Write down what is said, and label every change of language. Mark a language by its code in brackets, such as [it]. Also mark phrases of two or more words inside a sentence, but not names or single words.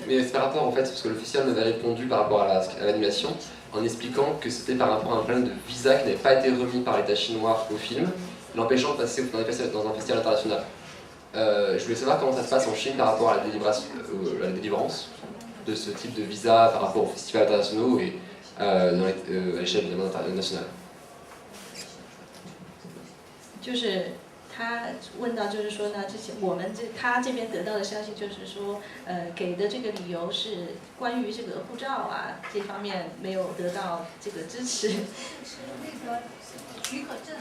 [fr] Mais c'est par rapport en fait, parce que l'officiel m'avait répondu par rapport à l'animation en expliquant que c'était par rapport à un problème de visa qui n'avait pas été remis par l'État chinois au film, l'empêchant de passer dans un festival international. Je voulais savoir comment ça se passe en Chine par rapport à la délivrance de ce type de visa par rapport aux festivals internationaux et à l'échelle nationale. [zh] 就是他问到，就是说呢，他这边得到的消息就是说，给的这个理由是关于这个护照啊这方面没有得到这个支持。是那个许可证。